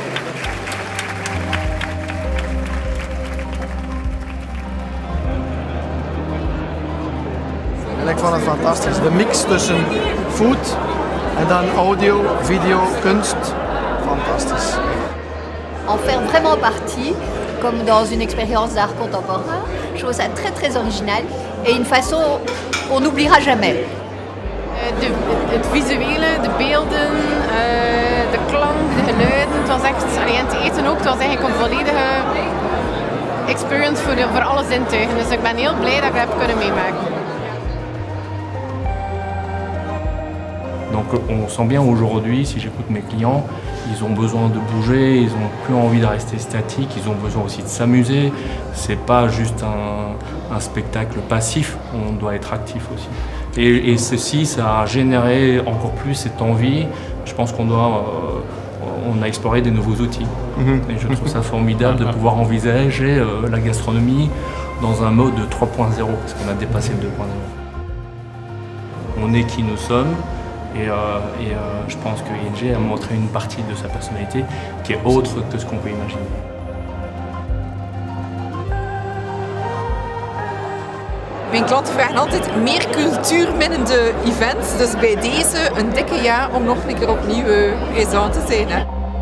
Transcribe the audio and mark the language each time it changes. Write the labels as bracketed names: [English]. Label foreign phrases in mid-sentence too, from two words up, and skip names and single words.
[Dutch] Ik vond het fantastisch. De mix tussen food en dan audio, video, kunst. Fantastisch. [French] En faire vraiment partie, comme dans une expérience d'art contemporain, je trouve ça très original et une façon qu'on n'oubliera jamais. [Dutch] Het visuele, de beelden, de klank, de geluiden, het was echt, en het eten ook, het was eigenlijk een volledige experience voor alle zintuigen. Dus ik ben heel blij dat ik dat heb kunnen meemaken. [French] Donc on sent bien aujourd'hui, si j'écoute mes clients, ils ont besoin de bouger, ils n'ont plus envie de rester statiques, ils ont besoin aussi de s'amuser. C'est pas juste un spectacle passif, on doit être actif aussi. Et ceci, ça a généré encore plus cette envie. Je pense qu'on a exploré des nouveaux outils. Et je trouve ça formidable de pouvoir envisager la gastronomie dans un mode 3.0, parce qu'on a dépassé le 2.0. On est qui nous sommes. Et je pense que ING a montré une partie de sa personnalité qui est autre que ce qu'on peut imaginer. [Dutch] Mijn klanten vragen altijd meer cultuurminnende events, dus bij deze een dikke ja om nog een keer opnieuw présent te zijn.